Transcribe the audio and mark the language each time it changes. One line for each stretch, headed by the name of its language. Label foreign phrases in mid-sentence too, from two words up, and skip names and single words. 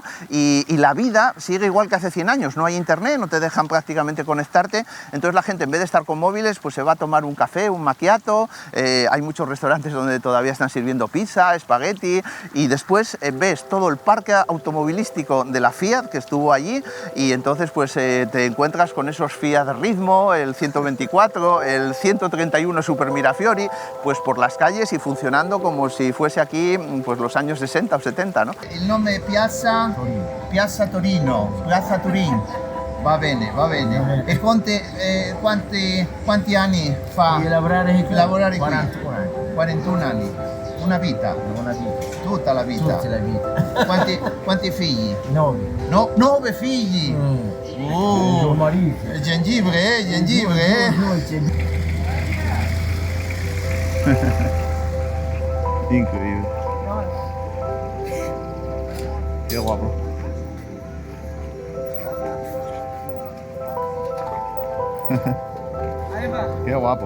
Spanish: Y la vida sigue igual que hace 100 años. No hay internet, no te dejan prácticamente conectarte, entonces la gente, en vez de estar con móviles, pues se va a tomar un café, un macchiato, hay muchos restaurantes donde todavía están sirviendo pizza, espagueti, y después ves todo el parque automovilístico de la Fiat que estuvo allí, y entonces pues te encuentras con esos Fiat Ritmo, el 124, el 131 Super Mirafiori, pues por las calles y funcionando como si fuese aquí pues los años 60 o 70, ¿no? El nombre Piazza Torino, Piazza Turin.
Italian: Va bene, va bene. E quanti anni fa? Di lavorare qui? 41 anni. 41 anni. Una vita? Una vita. Tutta la vita? Tutta la vita. Quanti figli? 9. No, 9 figli! Tuo marito.
Portuguese: Gengibre, gengibre.
Spanish: Increíble. Qué guapo. Qué guapo.